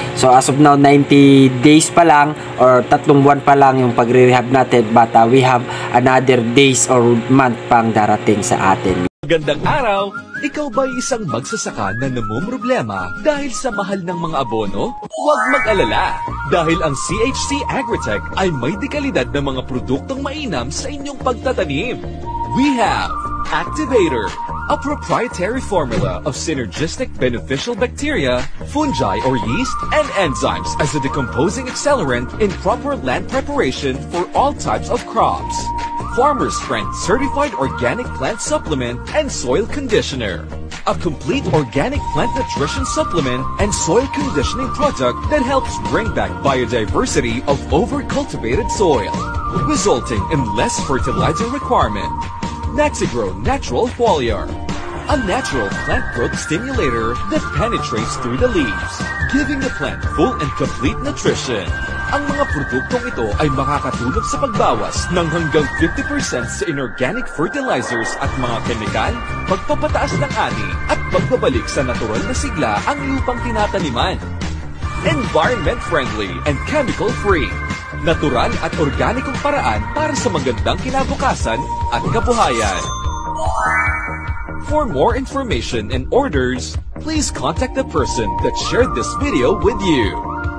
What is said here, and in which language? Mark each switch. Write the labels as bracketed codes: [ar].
[en] So as of now, 90 days pa lang or [tl] 3 buwan pa lang yung pagre-rehab natin, [en] but we have another days or month pang darating sa atin. [tl] Magandang araw! Ikaw ba'y isang magsasaka na namumroblema dahil sa mahal ng mga abono? Huwag mag-alala! Dahil ang CHC Agritech ay may dekalidad na mga produktong mainam sa inyong pagtatanim. [en] We have Activator, a proprietary formula of synergistic beneficial bacteria, fungi or yeast, and enzymes as a decomposing accelerant in proper land preparation for all types of crops. Farmer's Friend Certified Organic Plant Supplement and Soil Conditioner. A complete organic plant nutrition supplement and soil conditioning product that helps bring back biodiversity of over-cultivated soil, resulting in less fertilizer requirement. Naxigrow Natural Foliar, a natural plant growth stimulator that penetrates through the leaves, giving the plant full and complete nutrition. [tl] Ang mga produktong ito ay makakatulong sa pagbawas ng hanggang 50% sa inorganic fertilizers at mga kemikal, pagpapataas ng ani, at pagbabalik sa natural na sigla ang lupang tinataniman. [en] Environment-friendly and chemical-free. [tl] Natural at organikong paraan para sa magandang kinabukasan at kabuhayan. [en] For more information and orders, please contact the person that shared this video with you.